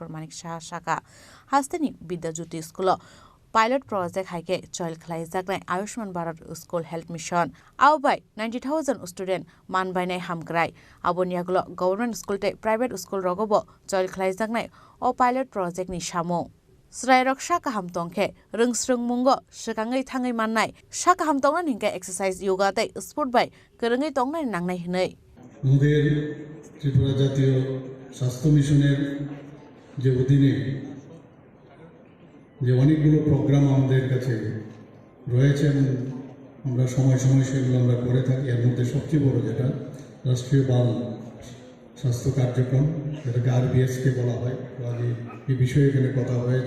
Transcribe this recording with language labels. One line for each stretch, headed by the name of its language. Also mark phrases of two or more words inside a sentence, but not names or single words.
Kok Borok: Manik Saha Shaka hastani Bidyajyoti School
English: Pilot project
Kok Borok: haike choil khlaijaknai Ayushman Bharat School Health Mission aubai 90,000 student manbainai hamgrai aboniagulo
English: government school
Kok Borok: te
English: private school
Kok Borok: rogobo choil khlaijaknai o
English: pilot project
Kok Borok: ni samo Srairok Shakaham tongke rengsreng mungo sekangai thangai mannai Shakaham tongna ningkai
English: exercise yoga
Kok Borok: te sport bai kerengai tongnai nangnai hinai
Bangla: আমাদের ত্রিপুরা জাতীয় স্বাস্থ্য মিশনের যে অধীনে যে অনেকগুলো প্রোগ্রাম আমাদের কাছে রয়েছে এবং আমরা সময় সময় সেগুলো আমরা করে থাকি। এর মধ্যে সবচেয়ে বড় যেটা রাষ্ট্রীয় বাল স্বাস্থ্য কার্যক্রম, যেটাকে RBSকে বলা হয়, তো আজ এই বিষয়ে এখানে কথা হয়েছে।